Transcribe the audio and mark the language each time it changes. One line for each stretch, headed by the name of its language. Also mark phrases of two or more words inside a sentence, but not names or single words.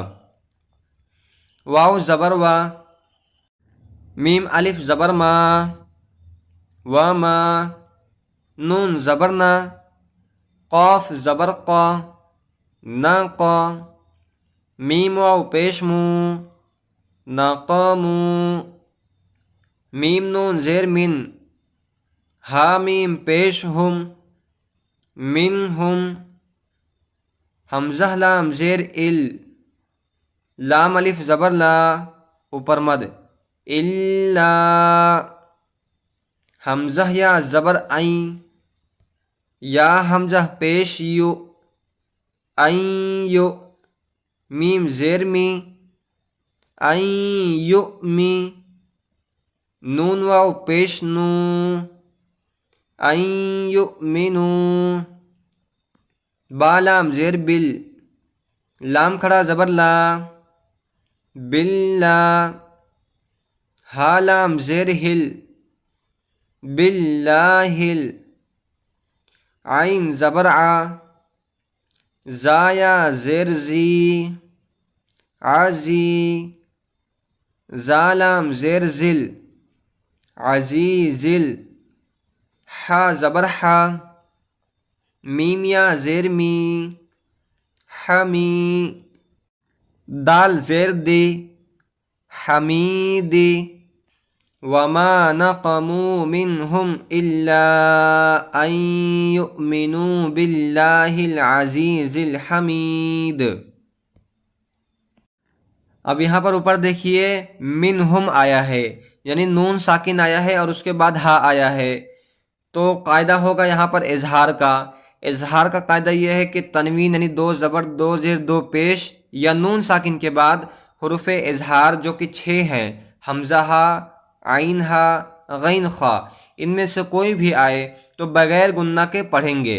Urdu: واو زبر وا، میم الف زبر ما، وما، نون زبر نا، قاف زبر قا، ناقا، میم واو پیش مو، ناقامو، میم نون زیر من، ہا میم پیش ہم، منہم، حمزہ لام زیر ال، لام الف زبر لا، اوپر مد، الا، حمزہ یا زبر عین، یا حمزہ پیش یو، عین یو، میم زیر می، عین یؤمی، نون واو پیش نو، عین یؤمنو، با لام زیر بل، لام کھڑا زبر لا، باللہ، ہا لام زیر ہل، باللہل، عین زبر آ، زایا زیر زی، عزی، زالام زیر زل، عزیزل، حا زبر حا، میم یا زیر می، حمی، دال زیر دی، حمیدی،
Arabic: وما نقموا منهم إلا أن يؤمنوا بالله العزيز الحميد۔
Urdu: اب یہاں پر اوپر دیکھیے منہم آیا ہے، یعنی نون ساکن آیا ہے اور اس کے بعد ہا آیا ہے، تو قاعدہ ہوگا یہاں پر اظہار کا۔ اظہار کا قاعدہ یہ ہے کہ تنوین یعنی 2 زبر 2 زیر 2 پیش یا نون ساکن کے بعد حروف اظہار جو کہ 6 ہیں، حمزہ ہا، عین ہا، غین خا، ان میں سے کوئی بھی آئے تو بغیر گننا کے پڑھیں گے۔